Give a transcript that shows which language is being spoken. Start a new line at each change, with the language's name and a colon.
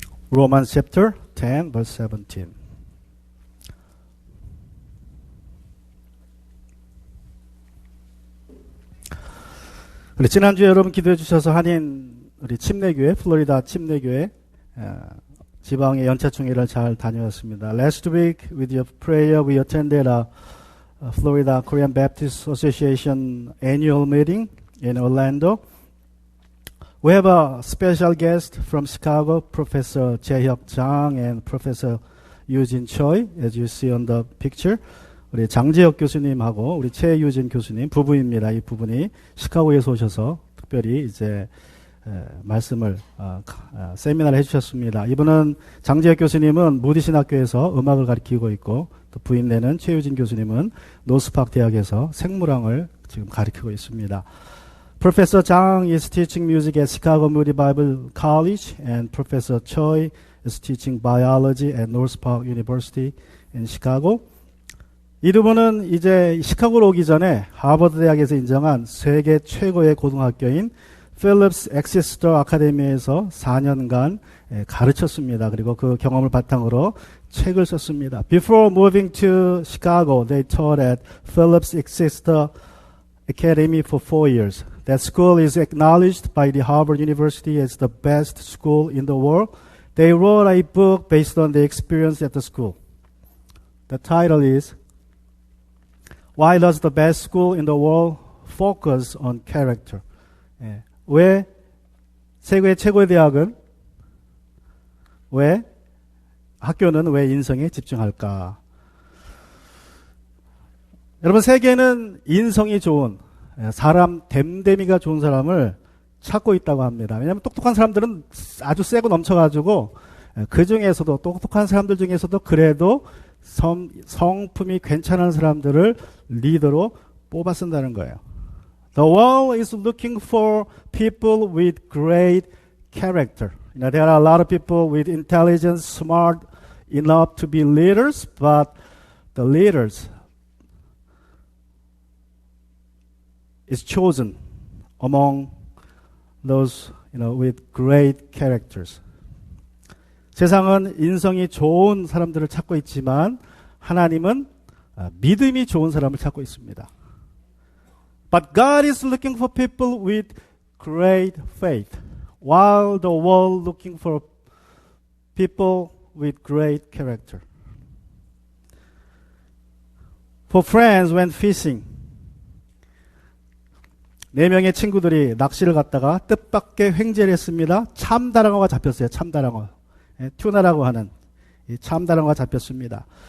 English: Romans chapter 10 verse 17.
Korean: 우리 지난주에 여러분 기도해 주셔서 한인 우리 침례교회 플로리다 침례교회 지방의 연차충회를 잘 다녀왔습니다.
English: Last week with your prayer we attended a Florida Korean Baptist Association annual meeting in Orlando. We have a special guest from Chicago, Professor Jae-hyuk Jang and Professor Eugene Choi, as you see on the picture.
Korean: 우리 장재혁 교수님하고 우리 최유진 교수님 부부입니다. 이 부분이 시카고에서 오셔서 특별히 이제 말씀을 세미나를 해주셨습니다. 이분은 장재혁 교수님은 무디신학교에서 음악을 가르치고 있고 또 부인내는 최유진 교수님은 노스팍 대학에서 생물학을 지금 가르치고 있습니다.
English: Professor Jang is teaching music at Chicago Moody Bible College and Professor Choi is teaching biology at North Park University in Chicago.
Korean: 이 두 분은 이제 시카고로 오기 전에 하버드 대학에서 인정한 세계 최고의 고등학교인 필립스 엑시스터 아카데미에서 4년간 가르쳤습니다. 그리고 그 경험을 바탕으로 책을 썼습니다.
English: Before moving to Chicago, they taught at Phillips Exeter Academy for 4 years. That school is acknowledged by the Harvard University as the best school in the world. They wrote a book based on the experience at the school. The title is Why does the best school in the world focus on character?
Korean: 왜 세계 최고의 대학은 학교는 왜 인성에 집중할까? 여러분 세계는 인성이 좋은 사람 댐댐이가 좋은 사람을 찾고 있다고 합니다. 왜냐하면 똑똑한 사람들은 아주 세고 넘쳐가지고 그 중에서도 똑똑한 사람들 중에서도 그래도 성품이 괜찮은 사람들을 리더로 뽑아 쓴다는 거예요.
English: The world is looking for people with great character. There are a lot of people with intelligence, smart enough to be leaders, but the leaders is chosen among those, with great characters.
Korean: 세상은 인성이 좋은 사람들을 찾고 있지만 하나님은 믿음이 좋은 사람을 찾고 있습니다.
English: But God is looking for people with great faith, while the world looking for people with great character. For friends went fishing.
Korean: 4명의 친구들이 낚시를 갔다가 뜻밖의 횡재를 했습니다. 참다랑어가 잡혔어요. 참다랑어. 튜나라고 하는 이 참다랑어가 잡혔습니다.